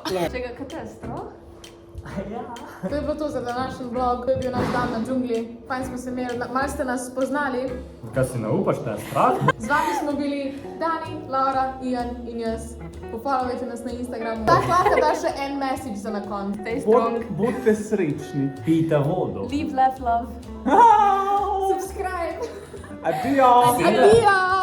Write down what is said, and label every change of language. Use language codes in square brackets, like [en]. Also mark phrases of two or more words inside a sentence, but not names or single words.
[sl] Čega, kaj te je strah? Ja. To je bilo to za današnji vlog, to je bil naš dan na džungli. Fajn smo se imeli, malo ste nas spoznali. Kaj si ne upaš, te je strah? Z vami smo bili Dani, Laura, Ian in jaz. Pofollowajte nas na Instagramu. Tako lahko da še en message za na konc. [en] Stay strong. [sl] Budite srečni. Pijte vodo. [en] Live, laugh, love. Subscribe. Adios. Adios.